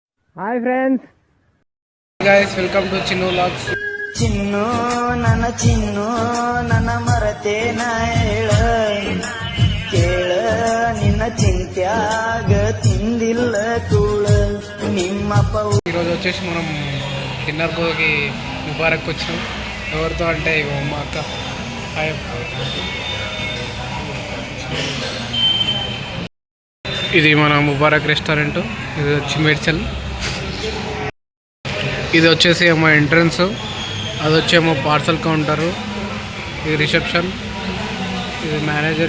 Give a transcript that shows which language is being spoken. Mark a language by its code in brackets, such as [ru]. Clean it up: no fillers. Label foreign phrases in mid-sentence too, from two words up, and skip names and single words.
[en] Hi friends, guys, welcome to Chinnu Vlogs. [kn] ಚಿನ್ನು ನನ್ನ ಮರತೇನ ಹೇಳ ಕೇಳ ನಿನ್ನ ಚಿಂತ್ಯಾಗ ತಿಂದಿಲ್ಲ ಕೂಳ ನಿಮ್ಮಪ್ಪ. [te] ఈరోజు వచ్చేసి మనం డిన్నర్ పోకి ముబారక్ వచ్చాం. ఎవరితో అంటే ఇగో మా అక్క. హాయ్. ఇది మన ముబారక్ రెస్టారెంట్. ఇది వచ్చి మేడ్చల్. ఇది వచ్చేసి ఏమో ఎంట్రన్స్, అది వచ్చేమో [en] parcel counter, [te] ఇది రిసెప్షన్, ఇది మేనేజర్.